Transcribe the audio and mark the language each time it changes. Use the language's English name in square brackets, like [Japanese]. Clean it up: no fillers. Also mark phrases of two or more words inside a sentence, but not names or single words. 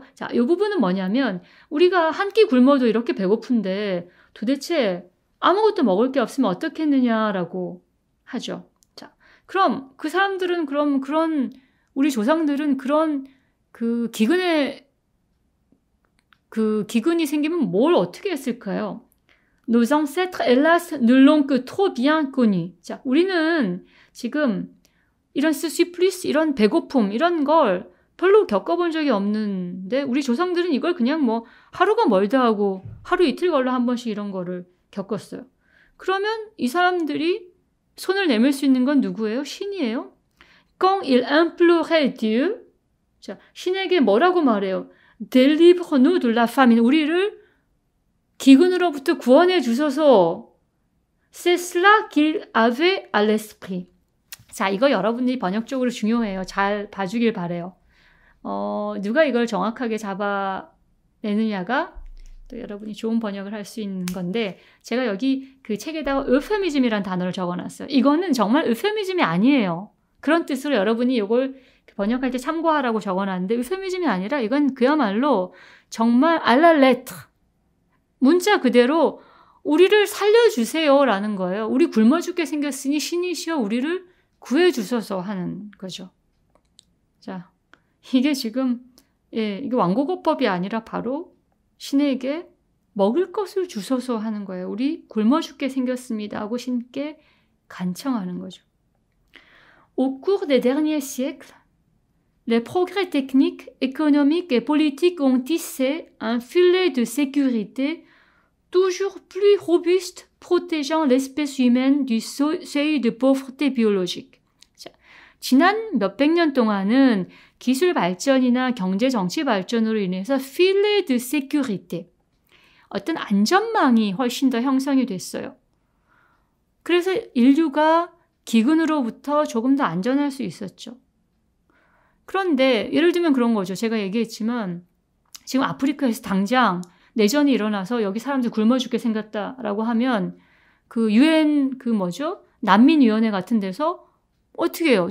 [Korean] 자, 이 부분은 뭐냐면 우리가 한 끼 굶어도 이렇게 배고픈데 도대체 아무것도 먹을 게 없으면 어떻겠느냐라고 하죠. 자, 그럼 그 사람들은 우리 조상들은 그런 기근이 생기면 뭘 어떻게 했을까요? [French] Nos ancêtres, hélas, ne l'ont que trop bien connu. [Korean] 자, 우리는 지금 이런 스시플리스, 이런 배고픔, 이런 걸 별로 겪어본 적이 없는데 우리 조상들은 이걸 그냥 뭐 하루가 멀다 하고 하루 이틀 걸러 한 번씩 이런 거를 겪었어요. 그러면 이 사람들이 손을 내밀 수 있는 건 누구예요? 신이에요. [French] Quand il implorait Dieu, [Korean] 자, 신에게 뭐라고 말해요? [French] Délivre-nous de la famine. [Korean] 우리를 기근으로부터 구원해 주소서. [French] C'est cela qu'il avait à l'esprit. [Korean] 자, 이거 여러분들이 번역적으로 중요해요. 잘 봐주길 바래요. 누가 이걸 정확하게 잡아내느냐가 또 여러분이 좋은 번역을 할 수 있는 건데 제가 여기 그 책에다가 euphemism이라는 단어를 적어놨어요. 이거는 정말 euphemism이 아니에요. 그런 뜻으로 여러분이 이걸 번역할 때 참고하라고 적어놨는데 euphemism이 아니라 이건 그야말로 정말 [French] à la lettre [Korean] 문자 그대로 우리를 살려주세요라는 거예요. 우리 굶어 죽게 생겼으니 신이시여 우리를 구해주소서 하는 거죠. 자, 이게 지금 이게 완고거법이 아니라 바로 신에게 먹을 것을 주소서 하는 거예요. 우리 굶어 죽게 생겼습니다 하고 신께 간청하는 거죠. [French] Au cours des derniers siècles, les progrès techniques, économiques et politiques ont tissé un filet de sécurité toujours plus robuste protégeant l'espèce humaine du seuil de pauvreté biologique. [Korean] 자, 지난 몇백 년 동안은 기술 발전이나 경제 정치 발전으로 인해서 [French] filet de sécurité, [Korean] 어떤 안전망이 훨씬 더 형성이 됐어요. 그래서 인류가 기근으로부터 조금 더 안전할 수 있었죠. 그런데 예를 들면 그런 거죠. 제가 얘기했지만 지금 아프리카에서 당장 내전이 일어나서 여기 사람들 굶어 죽게 생겼다라고 하면 그 UN 난민위원회 같은 데서 어떻게 해요?